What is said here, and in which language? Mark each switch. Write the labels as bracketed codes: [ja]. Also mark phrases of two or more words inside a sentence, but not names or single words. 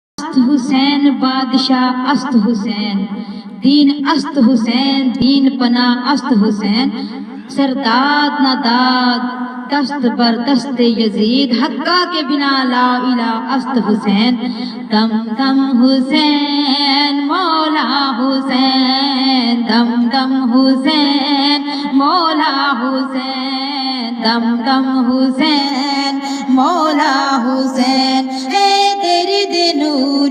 [fa] است حسین بادشاہ است حسین، دین است حسین، دین پناہ است حسین، سرداد نہ داد دست بر دست یزید، حقہ کے بنا [ar] لا الہ [fa] است حسین، دم دم [ur] حسین مولا حسین، دم دم حسین مولا حسین، دم دم حسین مولا حسین، ہے درد نور،